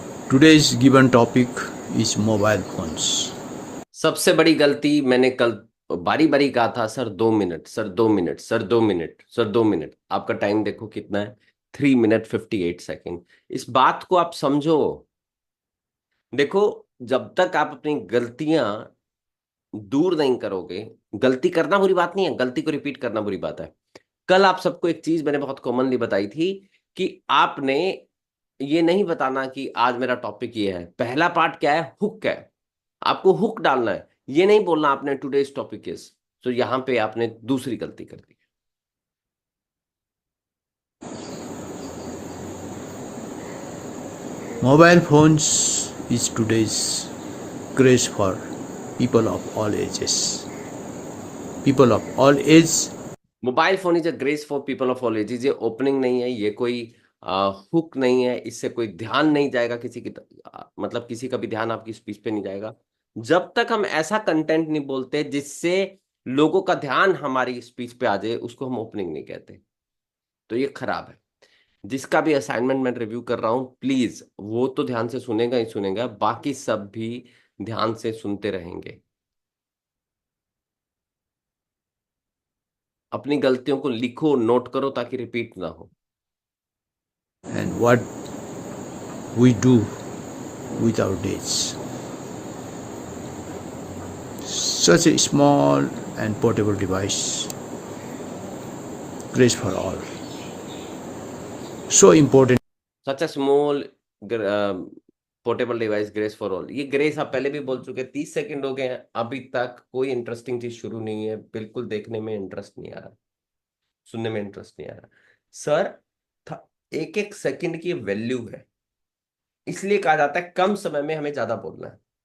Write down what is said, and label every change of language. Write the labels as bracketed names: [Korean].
[English] Today's given topic is mobile phones. [Hindi] सबसे बड़ी गलती मैंने कल बारी बारी कहा था, sir 2 minute, sir 2 minute, sir 2 minute, sir 2 minute. आपका टाइम देखो कितना है, 3 मिनट 58 सेकेंड। इस बात को आप समझो। देखो, जब तक आप अपनी गलतियां दूर नहीं करोगे, गलती करना बुरी बात नहीं है, गलती को रिपीट करना बुरी बात है। कल आप सबको एक चीज मैंने बहुत कॉमनली बताई थी, कि आपने ये नहीं बताना कि आज मेरा टॉपिक ये है। पहला पार्ट क्या है, हुक है। आपको हुक डालना है, ये नहीं बोलना आपने [English] Today's topic is. [Hindi] तो यहां पे आपने दूसरी गलती कर दी। [English] Mobile phones is today's craze for people of all ages. People of all age. Mobile phone is a grace for people of all ages. [Hindi] ये ओपनिंग नहीं है, ये कोई हुक नहीं है, इससे कोई ध्यान नहीं जाएगा किसी की मतलब किसी का भी ध्यान आपकी स्पीच पे नहीं जाएगा। जब तक हम ऐसा कंटेंट नहीं बोलते जिससे लोगों का ध्यान हमारी स्पीच पे आ जाए, उसको हम ओपनिंग नहीं कहते। तो ये खराब है। जिसका भी असाइनमेंट मैं रिव्यू कर रहा हूं, प्लीज वो तो ध्यान से सुनेगा ही सुनेगा, बाकी सब भी ध्यान से सुनते रहेंगे। अपनी गलतियों को लिखो, नोट करो, ताकि रिपीट ना हो। [English] And what we do with our days. Such a small and portable device, great for all. So important. Such a small portable device, grace for all. [Hindi] ये ग्रेस आप पहले भी बोल चुके, 30 सेकंड हो गए हैं, अभी तक कोई इंटरेस्टिंग चीज शुरू नहीं है। बिल्कुल देखने में इंटरेस्ट नहीं आ रहा, सुनने में इंटरेस्ट नहीं आ रहा। सर, एक एक सेकंड की वैल्यू है, इसलिए कहा जाता है कम समय में हमें ज्यादा बोलना है।